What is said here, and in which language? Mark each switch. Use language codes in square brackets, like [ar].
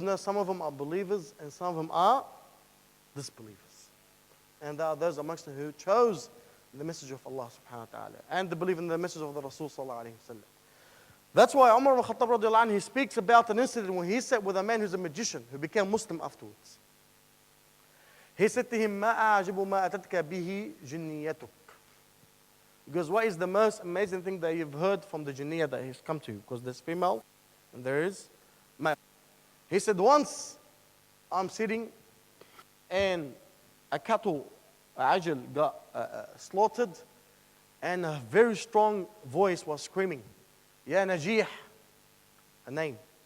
[en] No, some of them are believers and some of them are disbelievers. And there are those amongst them who chose the message of Allah subhanahu wa ta'ala and they believe in the message of the Rasul sallallahu alayhi wa sallam. That's why Umar ibn Khattab radiallahu anhu, he speaks about an incident when he sat with a man who's a magician who became Muslim afterwards. He said to him, [ar] مَا أَعْجِبُ مَا أَتَتْكَ بِهِ جِنِّيَّتُكَ. [en] Because what is the most amazing thing that you've heard from the jinniyah that has come to you? Because there's female and there is male. He said, once I'm sitting and a cattle, a ajal, got slaughtered and a very strong voice was screaming, Ya Najih, a name.